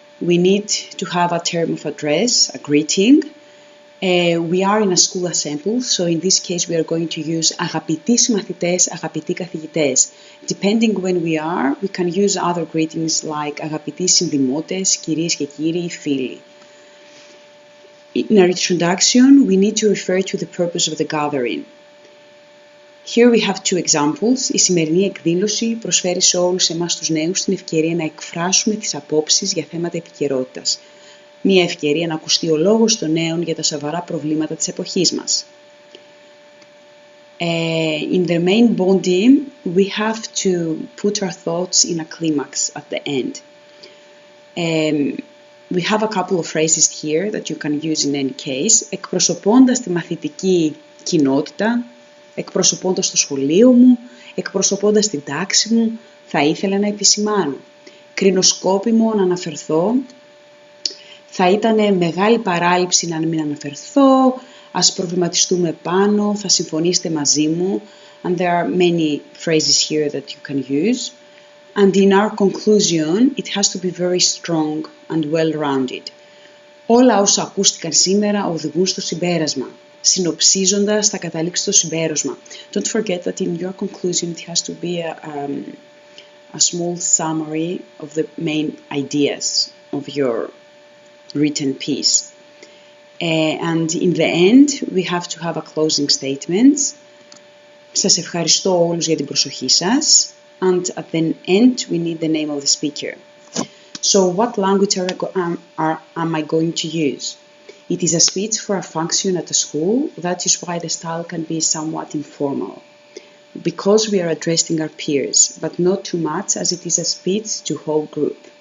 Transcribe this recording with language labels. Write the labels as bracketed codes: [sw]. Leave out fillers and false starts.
[en] We need to have a term of address, a greeting. We are in a school assembly, so in this case we are going to use [el] αγαπητοί συμμαθητές, αγαπητοί καθηγητές. [en] Depending when we are, we can use other greetings like [el] αγαπητοί συνδημότες, κυρίες και κύριοι, φίλοι. [en] In our introduction, we need to refer to the purpose of the gathering. Here we have two examples. [el] Η σημερινή εκδήλωση προσφέρει σε όλους εμάς τους νέους την ευκαιρία να εκφράσουμε τις απόψεις για θέματα επικαιρότητας. Μια ευκαιρία να ακουστεί ο λόγος των νέων για τα σοβαρά προβλήματα της εποχής μας. [en] In the main body, we have to put our thoughts in a climax at the end. We have a couple of phrases here that you can use in any case. [el] Εκπροσωπώντας τη μαθητική κοινότητα, εκπροσωπώντας το σχολείο μου, εκπροσωπώντας την τάξη μου, θα ήθελα να επισημάνω. Κρίνω σκόπιμο να αναφερθώ, θα ήταν μεγάλη παράληψη να μην αναφερθώ, ας προβληματιστούμε πάνω, θα συμφωνήσετε μαζί μου. [en] And there are many phrases here that you can use. And in our conclusion, it has to be very strong and well-rounded. [el] Όλα όσα ακούστηκαν σήμερα οδηγούν στο συμπέρασμα. Συνοψίζοντας, θα καταλήξει στο συμπέρασμα. [en] Don't forget that in your conclusion it has to be a small summary of the main ideas of your written piece. And in the end, we have to have a closing statement. [el] Σας ευχαριστώ όλους για την προσοχή σας. [en] And at the end, we need the name of the speaker. So what language am I going to use? It is a speech for a function at a school. That is why the style can be somewhat informal. Because we are addressing our peers, but not too much as it is a speech to whole group.